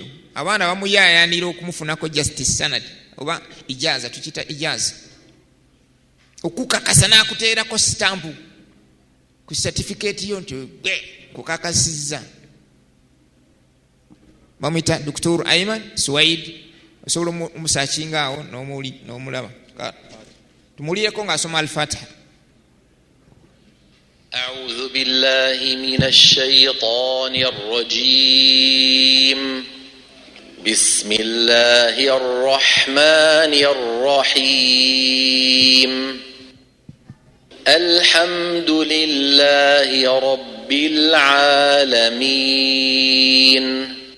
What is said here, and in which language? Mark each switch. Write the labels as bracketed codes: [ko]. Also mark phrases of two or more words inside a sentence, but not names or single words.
[lg] Abaana bamuyaayaanira okumufunako justice sanadi oba ijaza, tukita ijaza, okukakasa n'akuteerako sitampu ku certificate yo nti kukakasizza. Bamwita Dr. Ayman Suwaid, osobola omusaakinga awo n'omulaba. Tumulireko ng'asoma Al-Fatiha. [ar] أعوذ بالله من الشيطان الرجيم. بسم الله الرحمن الرحيم. الحمد لله رب العالمين.